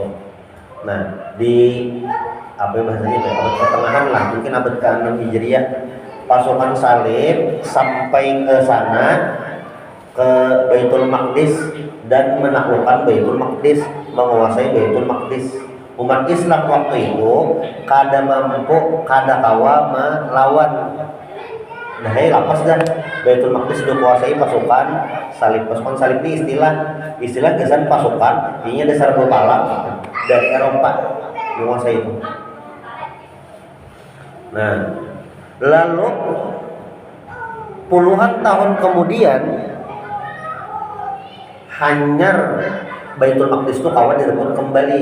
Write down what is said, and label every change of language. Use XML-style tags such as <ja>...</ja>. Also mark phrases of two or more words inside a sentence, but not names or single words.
<id>Nah, di apa bahasanya, abad pertengahan lah, mungkin abad ke-6 Hijriah, pasukan Salib sampai ke sana, ke Baitul Maqdis, dan menaklukkan Baitul Maqdis, menguasai Baitul Maqdis.</id> <bjn>Umat Islam waktu itu kada mampu, kada kawa melawan. Nah, lapas dah Baitul Maqdis dikuasai pasukan Salib. Pasukan Salib ini istilah gesan pasukan, ini dasar berpalang dari Eropa menguasai itu. Nah, lalu puluhan tahun kemudian hanyar Baitul Maqdis itu kawan direbut kembali.</bjn>